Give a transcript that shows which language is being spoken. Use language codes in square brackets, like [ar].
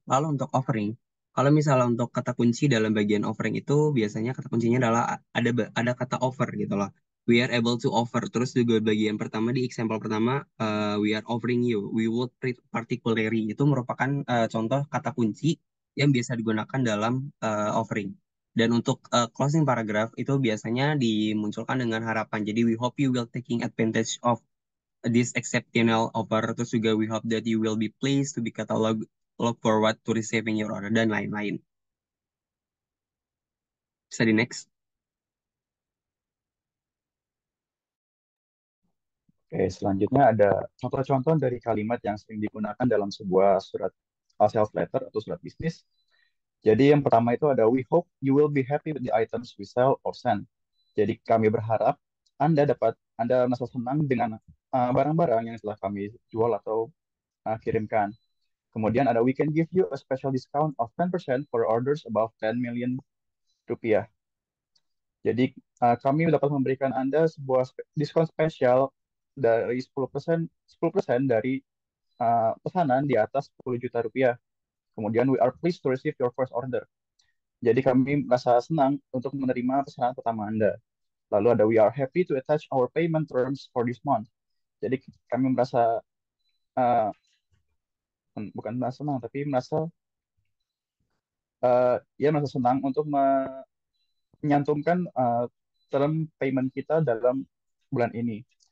[id] Lalu untuk offering, kalau misalnya untuk kata kunci dalam bagian offering itu biasanya kata kuncinya adalah ada kata offer gitu loh. [en] We are able to offer. [id] Terus juga bagian pertama di example pertama, [en] we are offering you. We would particularly. [id] Itu merupakan contoh kata kunci yang biasa digunakan dalam offering. Dan untuk closing paragraph itu biasanya dimunculkan dengan harapan. [en] Jadi we hope you will taking advantage of this exceptional offer. [id] Terus juga [en] we hope that you will be pleased to be catalog look forward to receiving your order [id] dan lain-lain. Bisa di next. Oke, selanjutnya ada contoh-contoh dari kalimat yang sering digunakan dalam sebuah surat sales letter atau surat bisnis. Jadi yang pertama itu ada [en] we hope you will be happy with the items we sell or send. [id] Jadi kami berharap Anda merasa senang dengan barang-barang yang telah kami jual atau kirimkan. Kemudian ada [en] we can give you a special discount of 10% for orders above 10 million rupiah. [id] Jadi kami dapat memberikan Anda sebuah diskon spesial dari 10% dari pesanan di atas 10 juta rupiah. [en] Kemudian we are pleased to receive your first order. [id] Jadi kami merasa senang untuk menerima pesanan pertama Anda. Lalu ada [en] we are happy to attach our payment terms for this month. [id] Jadi kami merasa uh, bukan merasa senang tapi merasa senang untuk menyantumkan term payment kita dalam bulan ini.